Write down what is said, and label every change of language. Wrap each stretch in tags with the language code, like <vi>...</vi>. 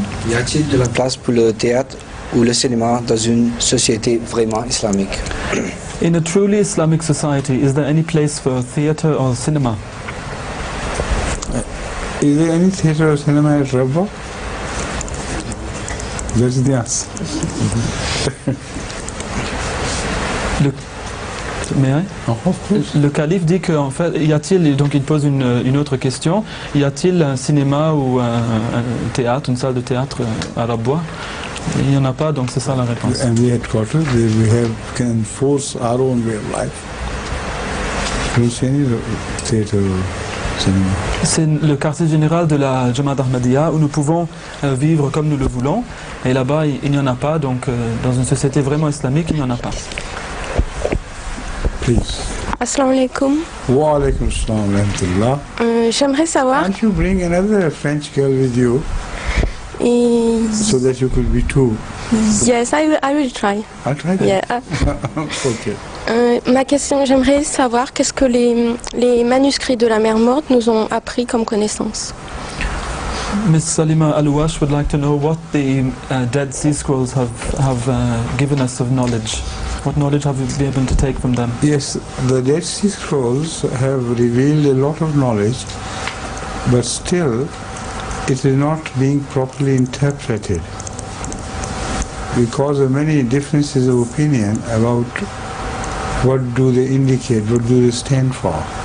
<fr>Y a-t-il de la place pour le théâtre ou le cinéma dans une société vraiment islamique?</fr> <en>In a truly Islamic society, is there any place for theater or cinema? Is there any theater or cinema at Rabba? That's the answer.</en> <fr>Le calife dit qu'en fait, y a-t-il, donc il pose une autre question, y a-t-il un cinéma ou un théâtre, une salle de théâtre à Rabwa? Il n'y en a pas, donc c'est ça la réponse.</fr> <en>And we headquarters, we can force our own way of life. Don't see any theater or cinema.</en> <fr>C'est le quartier général de la Jamaat Ahmadiyya où nous pouvons vivre comme nous le voulons. Et là-bas, il n'y en a pas, donc dans une société vraiment islamique, il n'y en a pas.</fr> <en>Please.</en> <ar>Assalamu alaikum. Wa alaikum assalam wa rahmatullah.</ar> <fr>J'aimerais savoir.</fr> <en>Can't you bring another French girl with you so that you could be two? Yes, I will try. I'll try that. Yeah. Okay.</en> <fr>Ma question, j'aimerais savoir qu'est-ce que les manuscrits de la mer morte nous ont appris comme connaissance.</fr> <en>Ms. Salima Alouash would like to know what the Dead Sea Scrolls have given us of knowledge. What knowledge have we been able to take from them? Yes, the Dead Sea Scrolls have revealed a lot of knowledge, but still it is not being properly interpreted because of many differences of opinion about what do they indicate, what do they stand for.</en>